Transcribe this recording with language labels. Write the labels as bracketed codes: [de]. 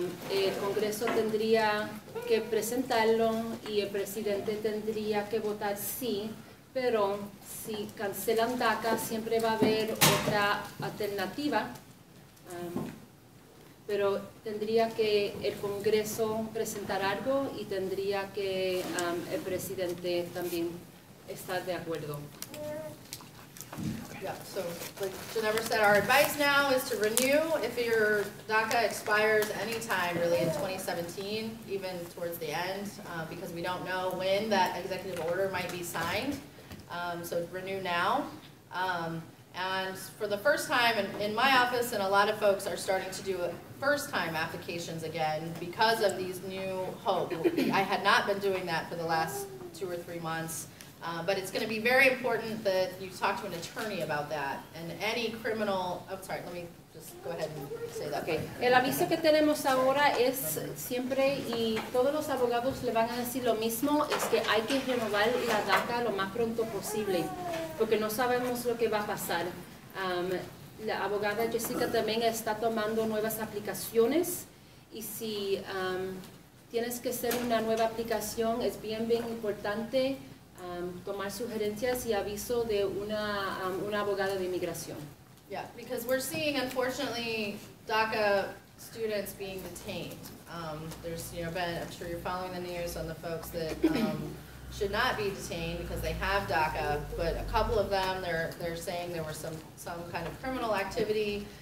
[es] El Congreso tendría que presentarlo y el presidente tendría que votar sí, pero si cancelan DACA siempre va a haber otra alternativa, pero tendría que el Congreso presentar algo y tendría que el presidente también estar de acuerdo. [en] Yeah, so like Ginevra said, our advice now is to renew if your DACA expires anytime really in 2017, even towards the end, because we don't know when that executive order might be signed. So renew now. And for the first time in my office, and a lot of folks are starting to do first-time applications again because of these new hope. I had not been doing that for the last 2 or 3 months. But it's going to be very important that you talk to an attorney about that. And any criminal, oh, sorry, let me just go ahead and say that. Okay. [es] El aviso que tenemos ahora es siempre, y todos los abogados le van a decir lo mismo, es que hay que renovar la DACA lo más pronto posible, porque no sabemos lo que va a pasar. La abogada Jessica también está tomando nuevas aplicaciones, y si tienes que hacer una nueva aplicación, es bien importante tomar sugerencias y aviso de una abogada de inmigración. [en] Yeah, because we're seeing, unfortunately, DACA students being detained. There's, been, I'm sure you're following the news on the folks that should not be detained because they have DACA, but a couple of them, they're saying there was some kind of criminal activity.